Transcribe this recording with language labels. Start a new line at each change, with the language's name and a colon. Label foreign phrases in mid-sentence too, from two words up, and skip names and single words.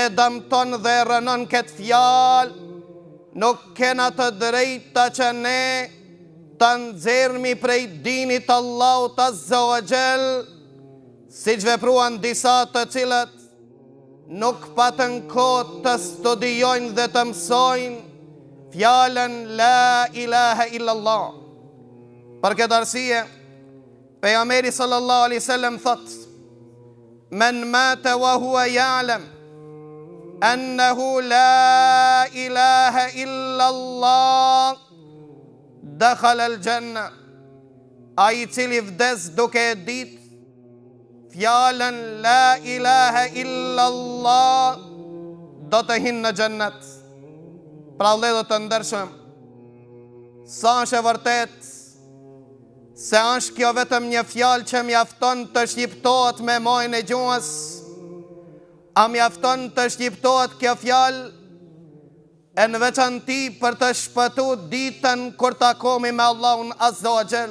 Albanian: dëmton dhe rënon këtë fjalë, nuk kena të drejta që ne të nxjerrmi prej dinit Allahut
Arabic: عز وجل,
Albanian: siç vepruan disa të cilët nuk patën kohë të studiojnë dhe të mësojnë fjalën
Arabic: لا إله إلا الله.
Albanian: Për këtë arsye, pejgamberi
Arabic: صلى الله عليه وسلم thot: من مات وهو يعلم أنه لا إله إلا الله دخل الجنة.
Albanian: Ai cili vdes duke e ditë fjalën
Arabic: لا إله إلا الله
Albanian: do të hinë në xhennet. Pra vëllezër të ndershëm, sa është e vërtet se është kjo vetëm një fjalë që mjafton të shqiptohet me majën e gjuhës, a mjafton të shqiptohet kjo fjalë e në veçanti për të shpëtu ditën kur takomi me Allahun
Arabic: عز وجل.